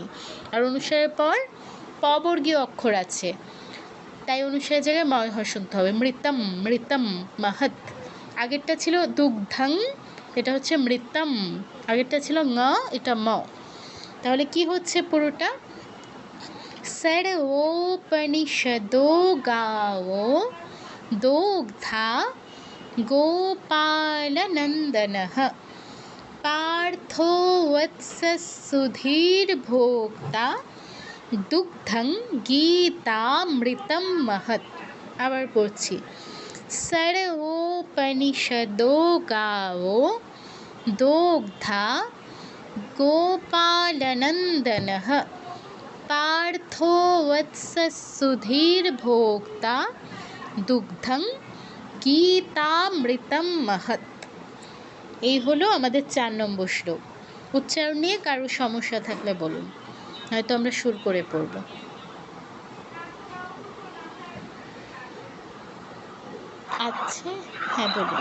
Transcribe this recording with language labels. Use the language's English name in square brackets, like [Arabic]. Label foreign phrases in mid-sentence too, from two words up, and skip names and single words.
[Bangla] আর অনুসারের পর পবর্গীয় অক্ষর আছে, তাই অনুসারের জায়গায় ময় হসন্ত হবে, [Sanskrit] মৃতম মৃতম মহৎ। [Bangla] আগেরটা ছিল দুগ্ধং, এটা হচ্ছে মৃতম, আগেরটা ছিল ঙ, এটা ম। তাহলে কি হচ্ছে পুরোটা? [Sanskrit] सर्वोपनिषदो गावो दोग्धा गोपालनन्दनः पार्थो वत्सः सुधीर्भोक्ता दुग्धं गीतामृतं महत्। [Bangla] আবার পড়ছি, [Sanskrit] सर्वोपनिषदो गावो दोग्धा गोपालनन्दनः पार्थो वत्सः सुधीर्भोक्ता দুগ্ধং গীতামৃতম মহৎ। [Bangla] এই হলো আমাদের 4 নম্বর শ্লোক। উচ্চারণ নিয়ে কারো সমস্যা থাকলে বলুন, হয়তো আমরা সুর করে পড়ব। আচ্ছা, হ্যাঁ বলুন।